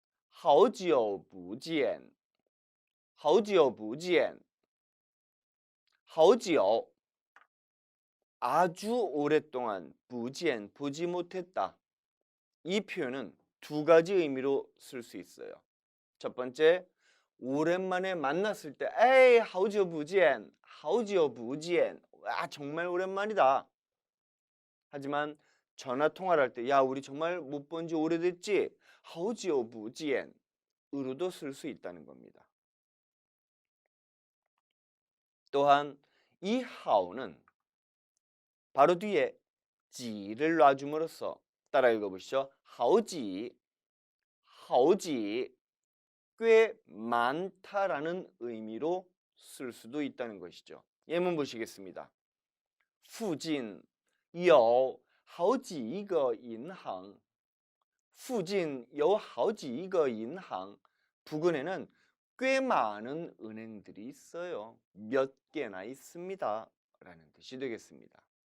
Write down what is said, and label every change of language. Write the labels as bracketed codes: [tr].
[zh] 好久不见好久不见好久 [ko] 아주 오랫동안 [zh] 不见 [ko] 보지 못했다. 이 표현은 두 가지 의미로 쓸 수 있어요. 첫 번째, 오랜만에 만났을 때 에이 [zh] 好久不见好久不见 [ko] 와 정말 오랜만이다. 하지만 전화 통화를 할 때 야, 우리 정말 못 본 지 오래됐지? [zh] 好久不见 [ko] 으로도 쓸 수 있다는 겁니다. 또한 이 하오는 바로 뒤에 지를 놔줌으로써 따라 읽어보시죠. 하오지, 하오지 꽤 많다라는 의미로 쓸 수도 있다는 것이죠. 예문 보시겠습니다. [zh] 附近有好几个银行附近有好几个银行 [ko] 부근에는 꽤 많은 은행들이 있어요. 몇 개나 있습니다. 라는 뜻이 되겠습니다.